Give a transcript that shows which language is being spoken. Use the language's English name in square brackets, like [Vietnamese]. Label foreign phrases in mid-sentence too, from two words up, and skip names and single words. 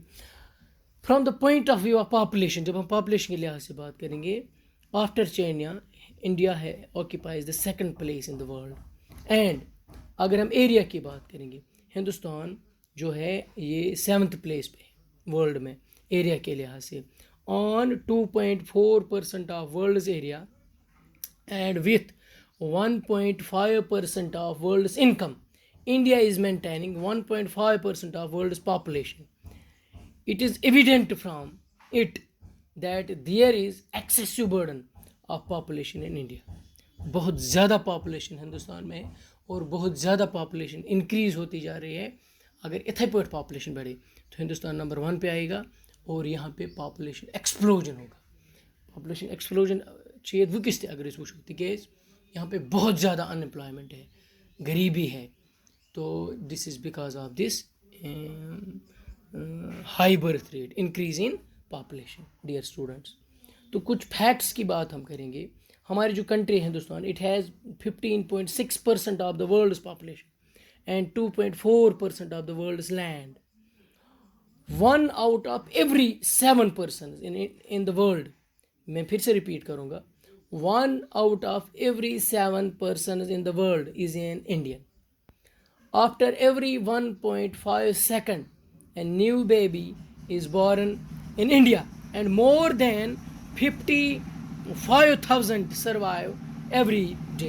[English] from the point of view of population, [Urdu] جب ہم پاپولیشن کے لحاظ سے بات کریں گے، [English] after China India hai occupies the second place in the world. [Urdu] اینڈ اگر ہم ایریا کی بات کریں گے، ہندوستان جو ہے یہ 7th پلیس پہ ہے ورلڈ میں ایریا کے لحاظ سے، [English] on 2.4% of world's area and with 1.5% of world's income. India is maintaining 1.5% of world's population. It is evident from it that there is excessive burden of population in India. [Urdu] بہت زیادہ پاپولیشن ہندوستان میں اور بہت زیادہ [English] population increase [Urdu] ہوتی جا رہی ہے. اگر [Kashmiri] اتھے پٲٹھۍ [Urdu] پاپولیشن بڑھے تو ہندوستان نمبر 1 پہ آئے گا اور یہاں پہ [English] population explosion [Urdu] ہوگا. [English] population explosion [Kashmiri] چھِ ییٚتہِ وٕنکیٚس تہِ اگر أسۍ وٕچھو، تِکیٛازِ [Urdu] یہاں پہ بہت زیادہ ان امپلائمنٹ ہے، غریبی ہے. [English] to this is because of this high birth rate, increase in population. dear students, [Urdu] تو کچھ فیکٹس کی بات ہم کریں گے. ہماری جو کنٹری ہندوستان، [English] it has 15.6% of the world's population and 2.4% of the world's land. 1 out of every 7 persons in the world، [Urdu] میں پھر سے ریپیٹ کروں گا، [English] 1 out of every 7 persons in the world is an Indian. After every 1.5 seconds, a new baby is born in India, and more than 55,000 survive every day.